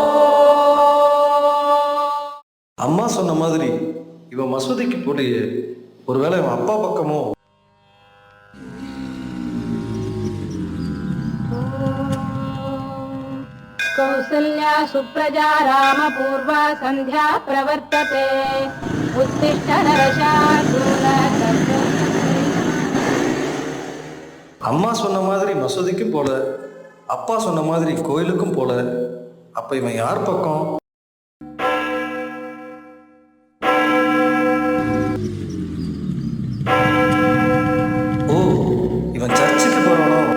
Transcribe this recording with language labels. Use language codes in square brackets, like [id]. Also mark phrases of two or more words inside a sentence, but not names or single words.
[ta] அம்மா சொன்ன மாதிரி இவன் மசூதிக்கு போலியே, ஒருவேளை இவன் அப்பா பக்கமோ. [sa] कौसल्या सुप्रजा रामपूर्वा सन्ध्या प्रवर्तते उत्तिष्ठ नरशार्दूल. [ta] அம்மா சொன்ன மாதிரி மசூதிக்கும் போல, அப்பா சொன்ன மாதிரி கோயிலுக்கும் போல. அப்ப இவன் யார் பக்கம்? ஓ, இவன் சர்ச்சுக்கு போறானோ?